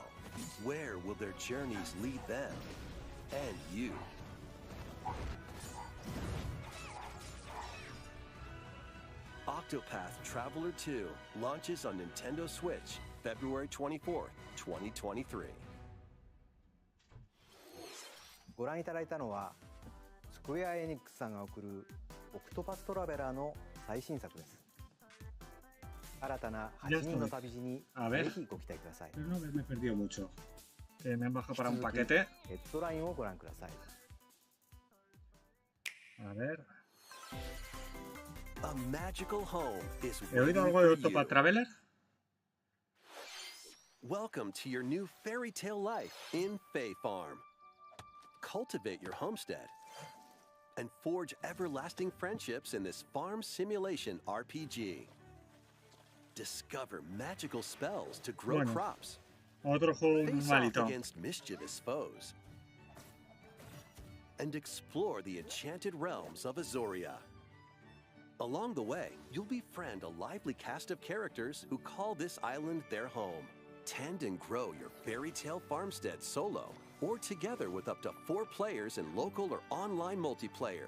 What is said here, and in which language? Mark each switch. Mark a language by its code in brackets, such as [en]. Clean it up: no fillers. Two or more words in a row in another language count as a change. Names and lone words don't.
[en] Where will their journeys lead them and you? Octopath Traveler 2 launches on Nintendo Switch February 24th, 2023. [ja] ご覧いただいたのはスクエア・エニックスさんが送るオクトパストラベラーの最新作です。新たな8人の旅路にぜひご期待ください。 [es] No me he perdido mucho. Que me han bajado para un paquete. [ja] ヘッドラインをご覧ください。 [es] A ver. [en] A magical home is [es] ¿He oído [en] waiting [es] algo de [en] for [es] Octopath [en] you. [es] Traveler? [en] Welcome to your new fairy tale life in Fae Farm. Cultivate your homestead and forge everlasting friendships in this farm simulation RPG. Discover magical spells to grow [es] Bueno. [en] crops. [es] Otro juego [en] Face off [es] malito. [en] against mischievous foes. And explore the enchanted realms of Azoria. Along the way, you'll befriend a lively cast of characters who call this island their home. Tend and grow your fairy tale farmstead solo or together with up to 4 players in local or online multiplayer.